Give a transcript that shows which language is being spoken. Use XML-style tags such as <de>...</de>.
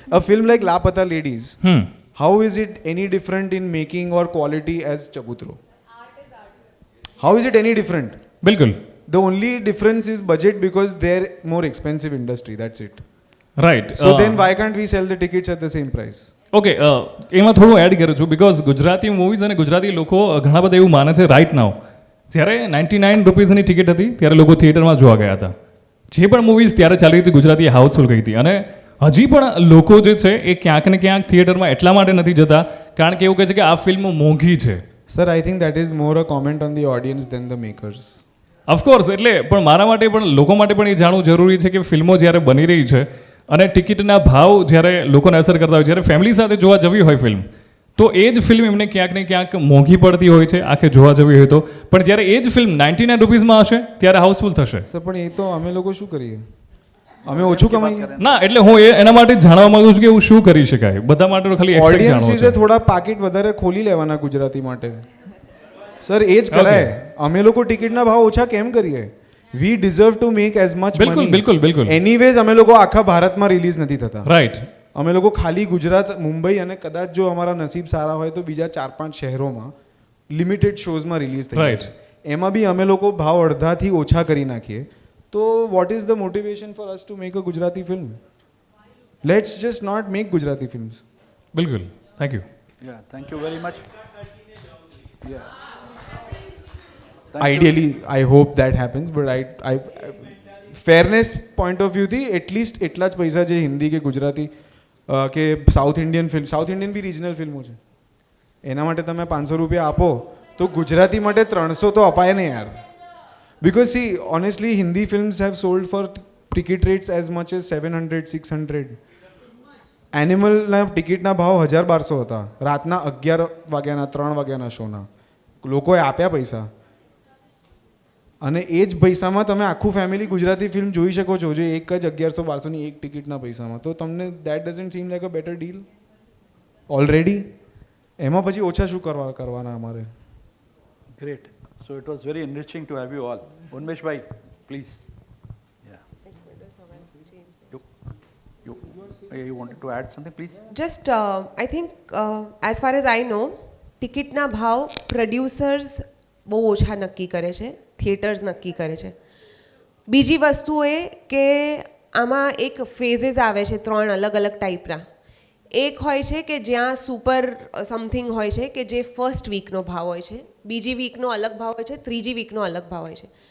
<en>a film like Lapata Ladies, how is it any different in making or quality as Chabutro? How is it any different?</en> <gu>બિલકુલ.</gu> <en>The only difference is budget because they're more expensive industry, that's it. Right. So then why can't we sell the tickets at the same price?</en> <gu>Okay, એમાં થોડું add કરું છું, because Gujarati movies અને ગુજરાતી લોકો ઘણા બધા એવું માને છે રાઇટ નાવ, જ્યારે ₹99ની ટિકિટ હતી ત્યારે લોકો થિયેટરમાં જોવા ગયા હતા, જે પણ મૂવીઝ ત્યારે ચાલી હતી ગુજરાતી હાઉસફુલ ગઈ હતી, અને હજી પણ લોકો જે છે એ ક્યાંક ને ક્યાંક થિયેટરમાં એટલા માટે નથી જતા કારણ કે એવું કહે છે કે આ ફિલ્મ મોંઘી છે.</gu> <en>Sir, I think that is more a comment on the audience than the makers.</en> <gu>Of course, એટલે પણ મારા માટે પણ લોકો માટે પણ એ જાણવું જરૂરી છે કે ફિલ્મો જ્યારે બની રહી છે અને ટિકિટના ભાવ જ્યારે લોકોને અસર કરતા હોય, જ્યારે ફેમિલી સાથે જોવા જવી હોય ફિલ્મ, તો એ જ ફિલ્મ એમને ક્યાંક ને ક્યાંક મોંઘી પડતી હોય છે આખે જોવા જવી હોય તો, પણ જ્યારે એ જ ફિલ્મ ₹99 હશે ત્યારે હાઉસફુલ થશે. સર પણ એ તો અમે લોકો શું કરીએ, અમે ઓછું કમાઈએ ના, એટલે હું એના માટે જાણવા માંગુ છું કે એવું શું કરી શકાય બધા માટે, ખાલી ઓડિયન્સીસે થોડા પાકીટ વધારે ખોલી લેવાના ગુજરાતી માટે. સર એ જ કરાય, અમે લોકો ટિકિટના ભાવ ઓછા કેમ કરીએ?</gu> <en>We deserve to make as much money.</en> <gu>બિલકુલ. Anyways અમે લોકો આખા ભારતમાં રિલીઝ નથી થતા.</gu> <en>Right.</en> <gu>અમે લોકો ખાલી ગુજરાત, મુંબઈ અને કદાચ જો અમારા નસીબ સારા હોય તો બીજા 4-5 શહેરોમાં લિમિટેડ શોઝમાં રિલીઝ થઈ</gu> <en>Right.</en> <gu>એમાં બી અમે લોકો ભાવ અડધાથી ઓછા કરી નાખીએ તો</gu> <en>What is the motivation for us to make a Gujarati film? Let's just not make Gujarati films. બિલકુલ. Thank you. Yeah, thank you very much. Yeah. Ideally, I hope that happens, but I fairness point of view</en> <gu>થી at least એટલા જ પૈસા જે હિન્દી કે ગુજરાતી કે south Indian બી regional ફિલ્મો છે એના માટે તમે ₹500 આપો તો ગુજરાતી માટે 300 તો અપાય ને યાર.</gu> <en>Because see, honestly, Hindi films have sold for ticket rates as much as 700-600.</en> <gu>એનિમલના ટિકિટના ભાવ 1000-1200 હતા રાતના 11 વાગ્યાના 3 વાગ્યાના શોના. લોકોએ આપ્યા પૈસા, અને એ જ પૈસામાં તમે આખું ફેમિલી ગુજરાતી ફિલ્મ જોઈ શકો છો, જે એક જ 1100-1200ની એક ટિકિટના પૈસામાં.</gu> <en>તો તમને that doesn't seem like a better deal already?</en> <gu>એમાં પછી ઓછા શું કરવાના અમારે?</gu> <en>Great. So it was very enriching to have you all. Unmesh bhai, please. Yeah. You wanted to add something, please? Just, I think, as far as I know,</en> <gu>ટિકિટના ભાવ producers બહુ ઓછા નક્કી કરે છે, થિયેટર્સ નક્કી કરે છે. બીજી વસ્તુ એ કે આમાં એક ફેઝિસ આવે છે 3 અલગ અલગ ટાઈપના. એક હોય છે કે જ્યાં સુપર સમથિંગ હોય છે કે જે ફર્સ્ટ વીકનો ભાવ હોય છે, બીજી વીકનો અલગ ભાવ હોય છે, ત્રીજી વીકનો અલગ ભાવ હોય છે.</gu>